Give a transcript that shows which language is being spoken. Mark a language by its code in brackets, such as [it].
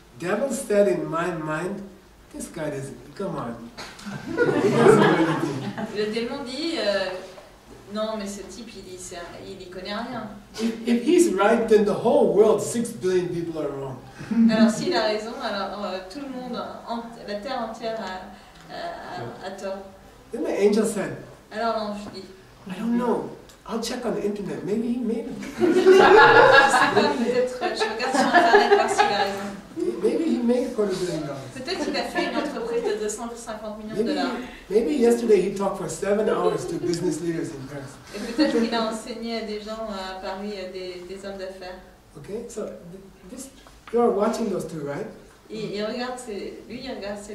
[en] Devil said in my mind, this guy doesn't, come on. He doesn't know anything. [fr] Le démon dit, non, mais ce type, il y connaît rien. [en] If he's right, then the whole world, 6 billion people are wrong. [fr] Alors, s'il a raison, alors tout le monde, la terre entière a tort. [en] Then the angel said, [fr] Alors l'ange dit, [en] I don't know. I'll check on the internet. Maybe he made it. [fr] je sais pas, peut-être, je regarde sur internet voir s'il a raison. [en] Maybe he made $250 million. [fr] Peut-être qu'il a fait une entreprise de 250 millions de dollars. [en] Maybe yesterday he talked for 7 hours to business leaders in Paris. [fr] Et peut-être qu'il a enseigné à des gens à Paris, des hommes d'affaires. [en] Okay, so you are watching those 2, right? [fr] Il regarde lui, il regarde ses